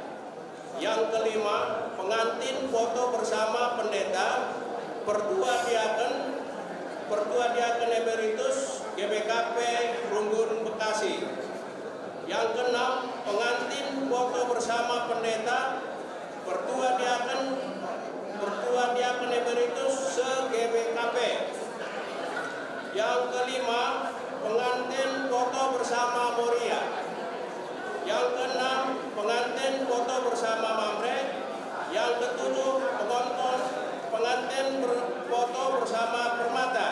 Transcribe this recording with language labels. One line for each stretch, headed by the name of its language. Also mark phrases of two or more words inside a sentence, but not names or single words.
Indonesian: Yang kelima, pengantin foto bersama pendeta, perdua diaken emeritus GBKP Runggun Bekasi. Yang keenam, pengantin foto bersama pendeta, perdua diaken emeritus se-GBKP. Yang kelima, pengantin foto bersama Moria. Yang keenam, pengantin foto bersama Mamre. Yang ketujuh, pengantin foto bersama Permata.